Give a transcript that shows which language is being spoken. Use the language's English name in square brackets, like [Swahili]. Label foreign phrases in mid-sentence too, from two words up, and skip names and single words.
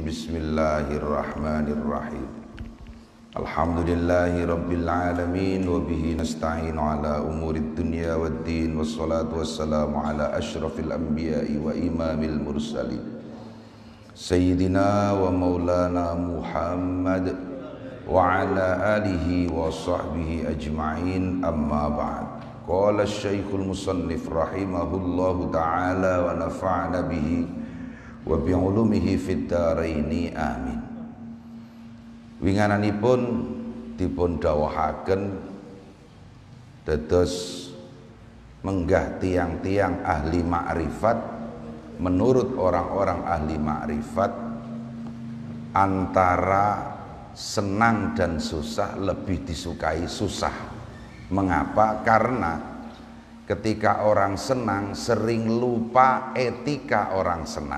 [Arabic] بسم الله الرحمن الرحيم. الحمد لله رب العالمين وبه نستعين على أمور الدنيا والدين والصلاة والسلام على أشرف الأنبياء وإمام المرسلين سيدنا ومولانا محمد وعلى آله وصحبه أجمعين، أما بعد. قال الشيخ المصنف رحمه الله تعالى ونفعنا به وبعلومه في الدارين آمين. [Javanese] Wingananipun dipun dawuhaken dados menggah tiang-tiang ahli makrifat. [Indonesian] Menurut orang-orang ahli makrifat, antara senang dan susah lebih disukai susah. Mengapa? Karena ketika orang senang sering lupa etika orang senang.